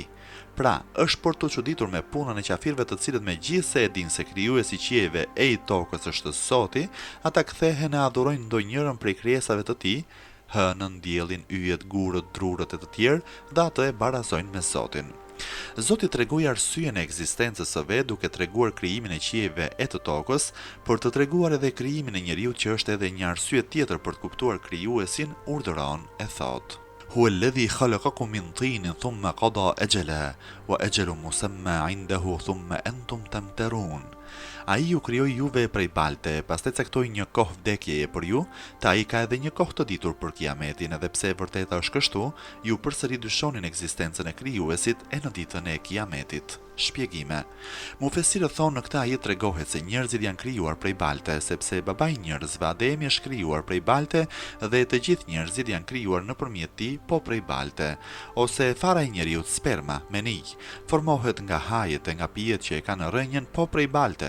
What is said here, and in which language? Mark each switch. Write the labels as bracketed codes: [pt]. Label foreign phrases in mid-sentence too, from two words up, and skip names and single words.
[sq] Pra, është për të çuditur me punën e qafirëve të cilët megjithse e dinë se krijuesi i qiejve e i tokës është Zoti, ata kthehen e adhurojnë ndonjërin prej krijesave të tij, hënën, diellin, yjet, gurët, drurët e të tjerë, dhe atë e barazojnë me Zotin. Zoti tregoi arsyeën e ekzistencës së vet duke treguar krijimin e qiejve e të tokës, për të treguar edhe krijimin e njeriut që është edhe një arsye tjetër për të kuptuar krijuesin, urdhëron e thotë: [ar] هو الذي خلقكم من طين ثم قضى أجلا وأجل مسمى عنده ثم أنتم تمترون. [sq] Ai ju krijoi juve prej balte, pastaj caktoi një kohë vdekjeje për ju, ta ai ka edhe një kohë të ditur për kiametin, edhe pse e vërteta është kështu, ju përsëri dyshonin ekzistencën e krijuesit e në ditën e kiametit. Shpjegime. Mufesirët thonë në këtë ajet tregohet se njerëzit janë krijuar prej balte, sepse babai i njerëzve Ademi është krijuar prej balte dhe të gjithë njerëzit janë krijuar nëpërmjet tij po prej balte, ose fara e njeriut sperma, meni, formohet nga hajet e nga pijet që e kanë rrënjën po prej balte.